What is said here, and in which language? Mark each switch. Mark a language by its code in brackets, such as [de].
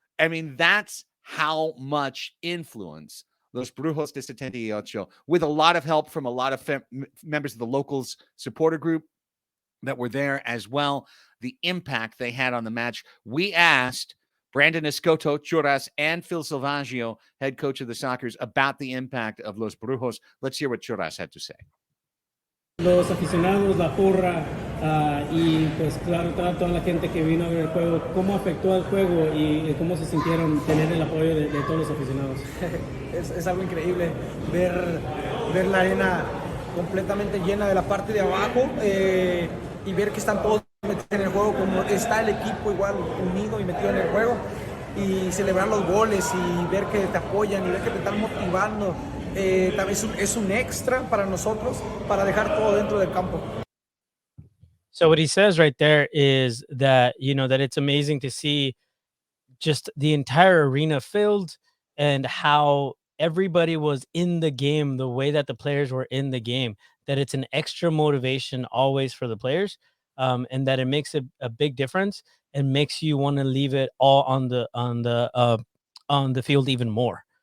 [en] I mean, that's how much influence Los Brujos de 78, with a lot of help from a lot of members of the locals supporter group that were there as well, the impact they had on the match. We asked Brandon Escoto, Churras, and Phil Silvaggio, head coach of the Soccers, about the impact of Los Brujos. Let's hear what Churras had to say. [es] Los aficionados, la porra y pues claro, toda la gente que vino a ver el juego, ¿cómo afectó al juego y cómo se sintieron tener el apoyo de todos los aficionados? Es algo increíble ver la arena completamente llena de la parte de abajo y ver que están todos metidos en el juego, como está el equipo igual unido y metido en el juego, y celebrar los goles y ver que te apoyan y ver que te están motivando. También es un extra para nosotros para dejar todo dentro del campo. [en] So what he says right there is that, that it's amazing to see just the entire arena filled and how everybody was in the game, the way that the players were in the game, that it's an extra motivation always for the players, and that it makes a big difference and makes you want to leave it all on the field even more.